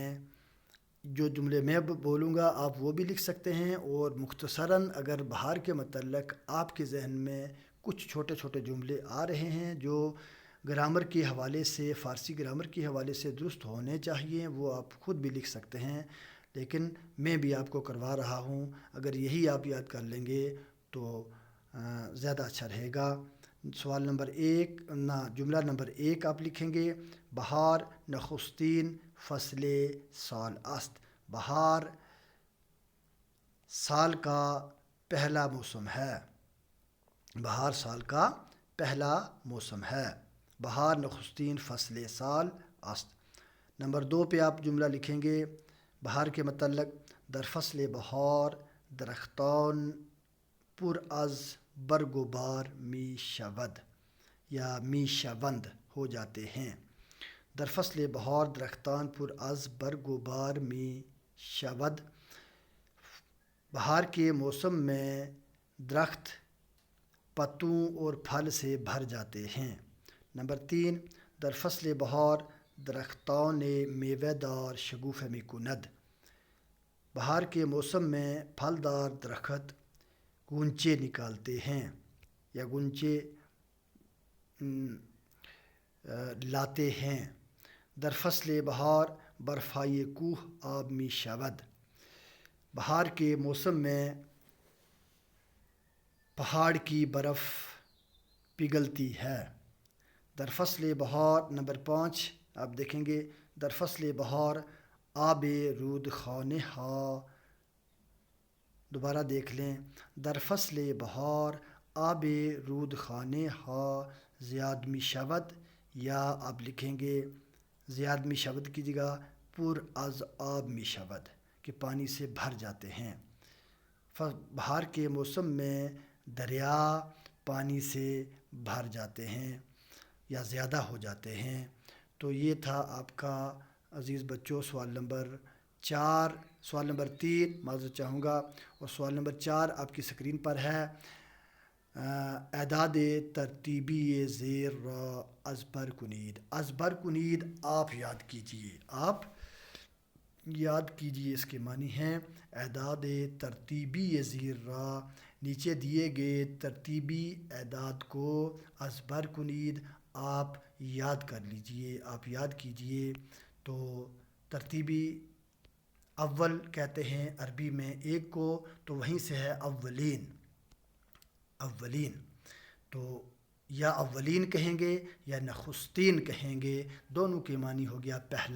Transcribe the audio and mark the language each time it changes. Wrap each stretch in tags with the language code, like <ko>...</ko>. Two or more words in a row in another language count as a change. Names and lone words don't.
<ur>جو جملے میں بولوں گا آپ وہ بھی لکھ سکتے ہیں، اور مختصراً اگر بہار کے متعلق آپ کے ذہن میں کچھ چھوٹے چھوٹے جملے آ رہے ہیں جو گرامر کے حوالے سے، فارسی گرامر کے حوالے سے درست ہونے چاہیے، وہ آپ خود بھی لکھ سکتے ہیں. لیکن میں بھی آپ کو کروا رہا ہوں، اگر یہی آپ یاد کر لیں گے تو زیادہ اچھا رہے گا. سوال نمبر 1 جملہ نمبر 1 آپ لکھیں گے</ur> <fa>بہار نخستین فصل سال است.</fa> <ur>بہار سال کا پہلا موسم ہے. بہار سال کا پہلا موسم ہے.</ur> <fa>بہار نخستین فصل سال است.</fa> <ur>نمبر 2 پہ آپ جملہ لکھیں گے بہار کے متعلق</ur> <fa>در فصل بہار درختان پر از برگ و بار می شود یا می شوند</fa> <ur>ہو جاتے ہیں.</ur> <fa>در فصل بہار درختان پر از برگ و بار می شود.</fa> <ur>بہار کے موسم میں درخت پتوں اور پھل سے بھر جاتے ہیں.</ur> <fa>نمبر 3 در فصل بہار درختان میوه دار شگوفه می کند.</fa> <ur>بہار کے موسم میں پھلدار درخت گونچے نکالتے ہیں یا گونچے لاتے ہیں.</ur> <fa>در فصل بہار برفای کوہ آب می شود.</fa> <ur>بہار کے موسم میں پہاڑ کی برف پگھلتی ہے.</ur> <fa>در فصل بہار</fa> <ur>نمبر 5 آپ دیکھیں گے.</ur> <fa>در فصل بہار آب رود خانه ها.</fa> <ur>دوبارہ دیکھ لیں.</ur> <fa>در فصل بہار آب رود خانه ها زیاد می شود،</fa> <ur>یا آپ لکھیں گے</ur> <fa>زیاد می شود</fa> <ur>کی جگہ</ur> <fa>پر از آب می شود</fa> <ur>کہ پانی سے بھر جاتے ہیں. بہار کے موسم میں دریا پانی سے بھر جاتے ہیں یا زیادہ ہو جاتے ہیں. تو یہ تھا آپ کا عزیز بچوں سوال نمبر 3 معذرت چاہوں گا، اور سوال نمبر 4 آپ کی اسکرین پر ہے.</ur> <fa>اعداد ترتیبی زیر را از بر کنید. از بر کنید</fa> <ur>آپ یاد کیجئے اس کے معنی ہیں</ur> <fa>اعداد ترتیبی زیر را،</fa> <ur>نیچے دیے گئے ترتیبی اعداد کو</ur> <fa>از بر کنید</fa> <ur>آپ یاد کر لیجئے، آپ یاد کیجئے. تو ترتیبی اول کہتے ہیں عربی میں ایک کو، تو وہیں سے ہے اولین. تو یا اولین کہیں گے یا نخستین کہیں گے، دونوں کے معنی ہو گیا پہلا.</ur>